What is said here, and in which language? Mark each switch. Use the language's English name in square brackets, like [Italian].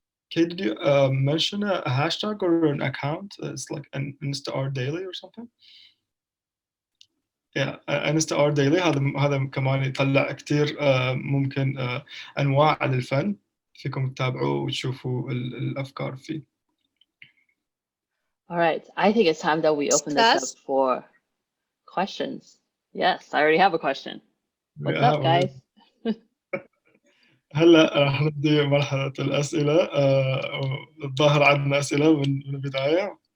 [English] Kate, did you mention a hashtag or an account? It's like an Insta Art Daily or something? [Arabic] Yeah, Insta Art Daily هذا كمان يطلع كتير ممكن أنواع للفن فيكم تتابعوه وتشوفوا الأفكار فيه. [English] All right, I think it's time that we open this up for questions. Yes, I already have a question. What's up, guys? [Arabic] هلا راح نبدي مرحلة الأسئلة. الظاهر عندنا أسئلة من البداية.